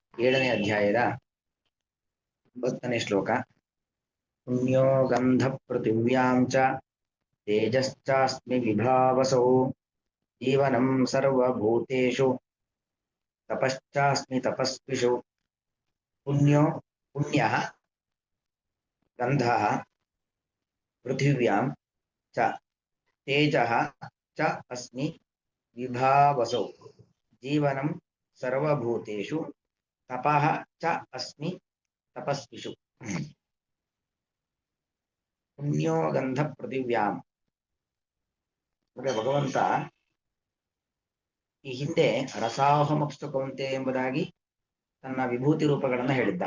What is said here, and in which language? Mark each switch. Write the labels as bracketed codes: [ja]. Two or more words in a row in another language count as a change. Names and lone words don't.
[kn] ಏಳನೇ ಅಧ್ಯಾಯದ 9ನೇ ಶ್ಲೋಕ. [sa] ಪುಣ್ಯೋ ಗಂಧ ಪೃಥಿವ್ಯಾಂ ಚ ತೇಜಶ್ಚಾಸ್ಮಿ ವಿಭಾವಸೌ ಜೀವನಂ ಸರ್ವಭೂತೇಷು ತಪಶ್ಚಾಸ್ಮಿ ತಪಸ್ವಿಷು. ಪುಣ್ಯೋ ಪುಣ್ಯಃ ಗಂಧಃ ಪೃಥಿವ್ಯಾಂ ಚ ತೇಜಃ ಚ ಅಸ್ಮಿ ವಿಭಾವಸೌ ಜೀವನಂ ಸರ್ವಭೂತೇಷು ತಪಃ ಚ ಅಸ್ಮಿ ತಪಸ್ವಿಷು. ಪುಣ್ಯೋ ಗಂಧ ಪೃಥಿವ್ಯಾಂ [kn] ಅಂದರೆ ಭಗವಂತ ಈ ಹಿಂದೆ [sa] ರಸಾಹಮಪ್ಸು ಕೌಂತೆ [kn] ಎಂಬುದಾಗಿ ತನ್ನ ವಿಭೂತಿ ರೂಪಗಳನ್ನು ಹೇಳಿದ್ದ.